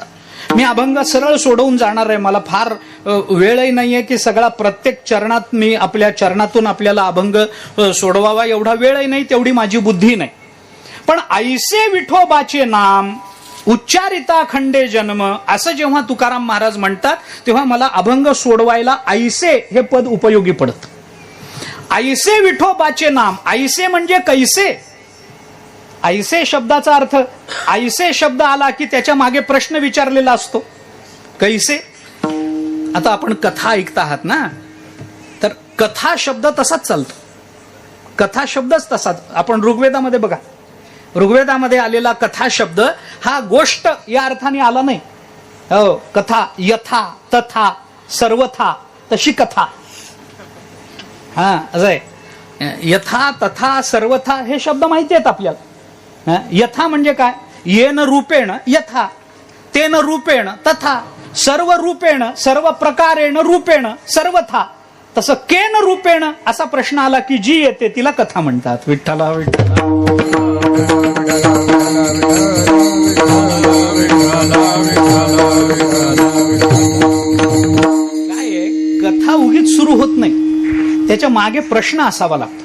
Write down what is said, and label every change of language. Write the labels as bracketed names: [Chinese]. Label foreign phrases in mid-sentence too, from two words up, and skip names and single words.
[Marathi] मी अभंग सरळ सोडवून जाणार आहे, मला फार वेळही नाहीये की सगळा प्रत्येक चरणात मी आपल्या चरणातून आपल्याला अभंग सोडवावा, एवढा वेळही नाही, तेवढी माझी बुद्धी नाही. पण ऐसे विठोबाचे नाम उच्चारिता खंडे जन्म असं जेव्हा तुकाराम महाराज म्हणतात तेव्हा मला अभंग सोडवायला ऐसे हे पद उपयोगी पडतं. ऐसे विठोबाचे नाम, ऐसे म्हणजे कैसे. ऐसे शब्दाचा अर्थ, ऐसे शब्द आला की त्याच्या मागे प्रश्न विचारलेला असतो, कैसे. आता आपण कथा ऐकता आहात ना, तर कथा शब्द तसाच चालतो, कथा शब्दच तसाच. आपण ऋग्वेदामध्ये बघा, ऋग्वेदामध्ये आलेला कथा शब्द हा गोष्ट या अर्थाने आला नाही. हो, [Sanskrit] कथा यथा तथा सर्वथा [Marathi] तशी कथा. हा असं आहे, [Sanskrit] यथा तथा सर्वथा [Marathi] हे शब्द माहिती आहेत आपल्याला. यथा म्हणजे काय? [Sanskrit] येन रूपेण यथा, तेन रूपेण तथा, सर्व रूपेण सर्व प्रकारेण रूपेण सर्वथा. [Marathi] तसं [Sanskrit] केन रूपेण [Marathi] असा प्रश्न आला की जी येते तिला कथा म्हणतात. विठ्ठला विठ्ठला. काय आहे, कथा उगीच सुरू होत नाही, त्याच्या मागे प्रश्न असावा लागतो.